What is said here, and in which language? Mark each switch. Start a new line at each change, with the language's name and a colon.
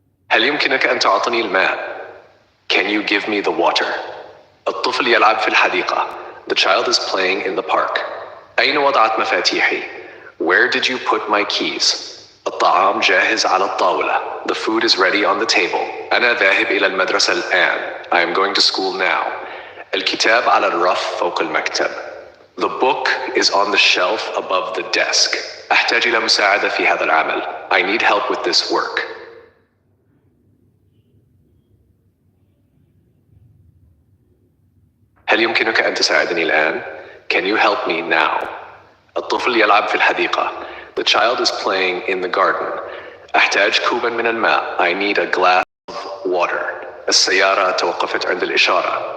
Arabic: هل يمكنك أن تعطيني الماء؟
English: Can you give me the water?
Arabic: الطفل يلعب في الحديقة.
English: The child is playing in the park.
Arabic: أين وضعت مفاتيحي?
English: Where did you put my keys?
Arabic: الطعام جاهز على الطاولة.
English: The food is ready on the table.
Arabic: أنا ذاهب إلى المدرسة الآن.
English: I am going to school now.
Arabic: الكتاب على الرف فوق المكتب.
English: The book is on the shelf above the desk.
Arabic: أحتاج إلى مساعدة في هذا العمل.
English: I need help with this work.
Arabic: هل يمكنك أن تساعدني الآن?
English: Can you help me now?
Arabic: الطفل يلعب في الحديقة.
English: The child is playing in the garden.
Arabic: أحتاج كوبا من الماء.
English: I need a glass of water.
Arabic: السيارة توقفت عند الإشارة.